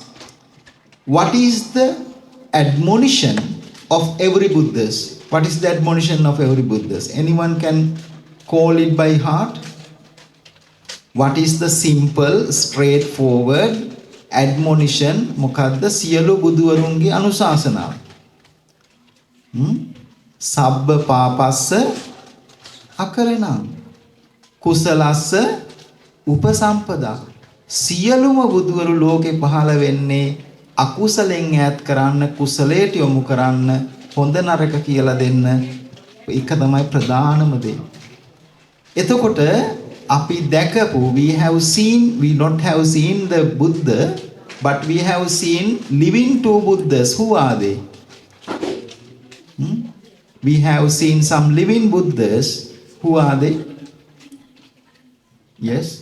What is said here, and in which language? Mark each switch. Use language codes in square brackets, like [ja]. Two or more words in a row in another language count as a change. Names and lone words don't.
[en] What is the admonition of every Buddhist? What is the admonition of every Buddhist? Anyone can call it by heart? What is the simple, straightforward admonition? [si] මොකද්ද සියලු බුදුවරුන්ගේ අනුශාසනාව. [pi] Sabba papassa akarana. Kusalassa upasampada. [si] සියලුම බුදුවරු ලෝකේ පහළ වෙන්නේ අකුසලෙන් ඈත් කරන්න, කුසලයට යොමු කරන්න, හොඳ නරක කියලා දෙන්න. ඒක තමයි ප්‍රධානම දේ. එතකොට අපි දැකපු, [en] we not have seen the Buddha, but we have seen living two Buddhas. Who are they? We have seen some living Buddhas. Who are they? Yes?